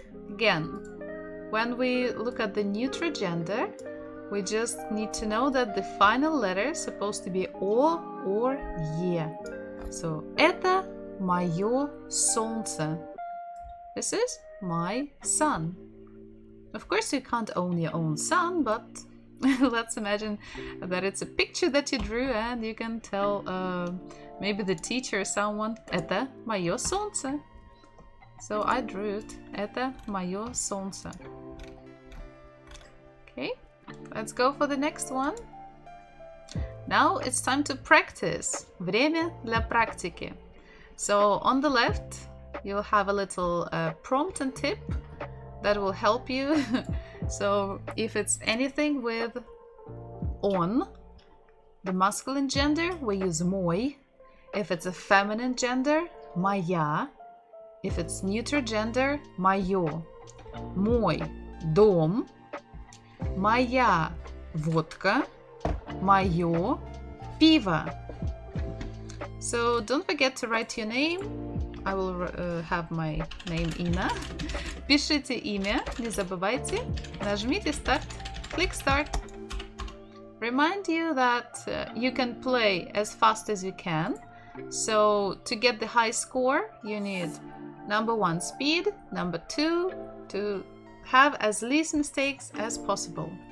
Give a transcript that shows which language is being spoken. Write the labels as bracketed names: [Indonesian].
[English] Again, when we look at the neutral gender, we just need to know that the final letter is supposed to be О or Е. [Russian] So, это моё солнце. [English] This is my sun. Of course, you can't own your own sun, but let's imagine that it's a picture that you drew, and you can tell maybe the teacher or someone, [Russian] это моё солнце. [English] So I drew it. [Russian] Это моё солнце. [English] Okay, let's go for the next one. Now it's time to practice. [Russian] Время для практики. [English] So on the left, you'll have a little prompt and tip that will help you. So if it's anything with on, the masculine gender, we use мой. If it's a feminine gender, моя. If it's neuter gender, моё. [Russian] Мой дом. Моя водка. Моё пиво. [English] So don't forget to write your name. I will have my name Ina. [Russian] Пишите имя, не забывайте. Нажмите Start. [English] Click Start. Remind you that you can play as fast as you can. So to get the high score, you need number 1 speed, number 2 to have as least mistakes as possible.